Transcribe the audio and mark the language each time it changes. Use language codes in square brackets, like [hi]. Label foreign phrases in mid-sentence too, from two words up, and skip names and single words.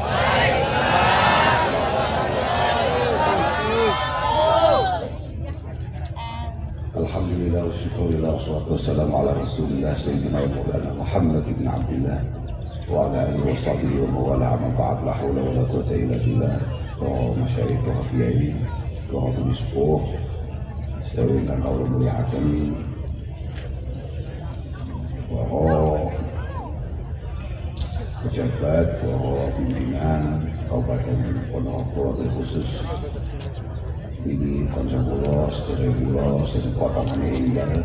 [ar] الحمد لله والشكر لله والصلاة والسلام على رسول الله سيدنا ومولانا محمد بن عبد الله وعلى آله وصحبه ومن والاه أما بعد لا حول ولا قوة إلا بالله. ومشايخ [jv] wa kiai wa habis sepuh sedaya ingkang kawula mulyakaken wa pejabat wa pimpinan Kabupaten Ponorogo khusus ini konco kula sedherek kula sing potongane ingkang